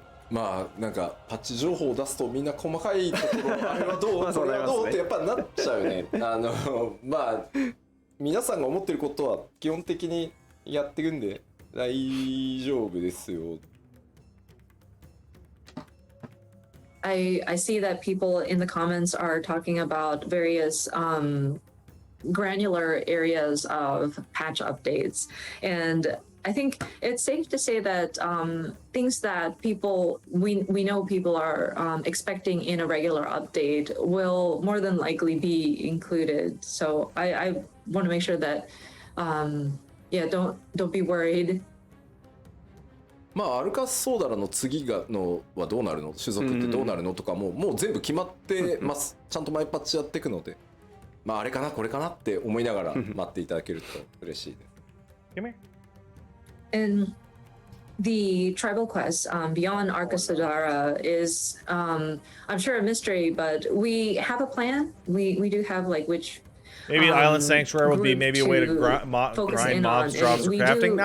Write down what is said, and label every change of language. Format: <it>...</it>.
<ja>まあなんかパッチ情報を出すとみんな細かいところあれはどうこれはどうってやっぱなっちゃうよね。まあ皆さんが思ってることは基本的にやっていくんで大丈夫ですよ。</ja> <en>I see that people in the comments are talking about various granular areas of patch updates, and I think it's safe to say that things that we know people are expecting in a regular update will more than likely be included. So I want to make sure that yeah, don't be worried.</en> <ja>まあアルカスソーダラの次がのはどうなるの、種族ってどうなるのとかもう全部決まってます。ちゃんと毎パッチやっていくので、まああれかなこれかなって思いながら待っていただけると嬉しいです。</ja> <en>Come here. And the tribal quest beyond Arcasadara is, I'm sure, a mystery, but we have a plan. We do have like which. Maybe an Island Sanctuary would be maybe a way to grind mobs, drops, or crafting.</en>